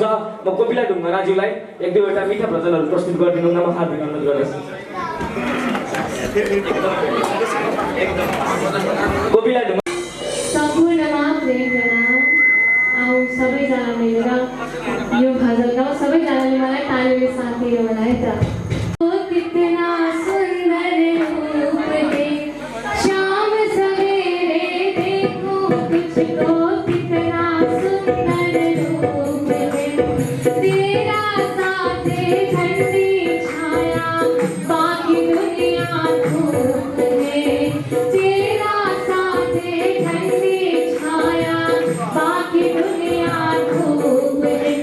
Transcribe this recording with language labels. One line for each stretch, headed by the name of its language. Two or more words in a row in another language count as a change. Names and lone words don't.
Nepali: म कोपिला ढुङ्गानाज्यूलाई एक दुईवटा मिठा भजनहरू प्रस्तुत गरिदिनु हुन म हार्दिक अनुरोध गर्दछु। कोपिला ढुङ्गा सम्पूर्णमा प्रेम प्रणाम। आऊ सबैजना मिलेर यो भजन गाउँ। सबैजनाले मलाई तालीले साथ दियो होला है त।
Hindi: ओ कितना सुंदर रूप है शाम सवेरे देखो तुझको कितना सुंदर रूप है तेरा साथ ठंडी छाया बाकी दुनिया धूप है तेरा साथ ठंडी छाया बाकी दुनिया धूप है